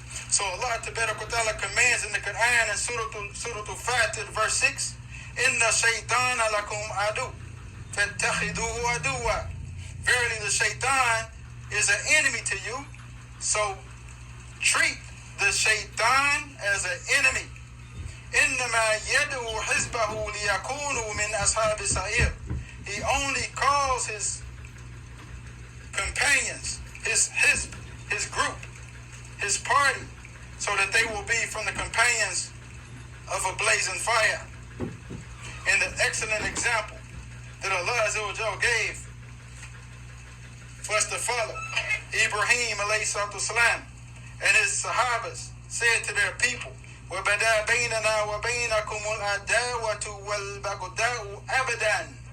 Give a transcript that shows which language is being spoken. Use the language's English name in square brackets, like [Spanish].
[English] So Allah Ta'ala commands in the Quran in Surah Al-Fatir verse 6, [Arabic] Inna shaytana lakum adu, fattakhiduhu aduwa. [English] Verily the shaitan is an enemy to you, so treat the shaitan as an enemy. [Arabic] إنما يدعو حزبه ليكونوا من أصحاب السعير. [English] He only calls his companions, his group, his party, so that they will be from the companions of a blazing fire. And the excellent example that Allah Azza wa Jal gave for us to follow, Ibrahim alayhi salatu wasalam and his sahabas said to their people, [Arabic] وَبَدَا بَيْنَنَا وَبَيْنَكُمُ الْعَدَاوَةُ وَالْبَغْضَاءُ أَبَدًا.